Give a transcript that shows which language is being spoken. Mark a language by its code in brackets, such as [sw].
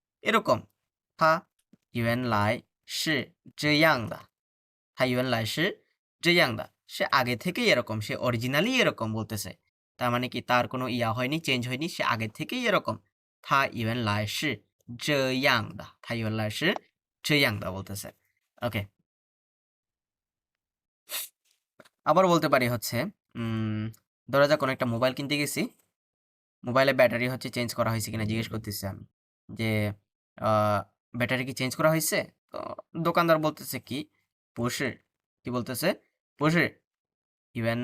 [bn] এরকম থা ইউএন লাই সে জয়াংদা সে আগে থেকেই এরকম সে অরিজিনালি এরকম বলতেছে তার মানে কি তার কোনো ইয়া হয়নি, চেঞ্জ হয়নি, সে আগে থেকেই এরকম। [zh] 他原来是这样的，他原来是这样的 [bn] বলতেছে। ওকে, আবার বলতে পারি হচ্ছে ধরা যাক কোনো একটা মোবাইল কিনতে গেছি, মোবাইলের ব্যাটারি হচ্ছে চেঞ্জ করা হয়েছে কিনা জিজ্ঞেস করতেছি আমি, যে ব্যাটারি কি চেঞ্জ করা হয়েছে? তো দোকানদার বলতেছে কি, [zh] 不是, [bn] কি বলতেছে, 不是, ইভেন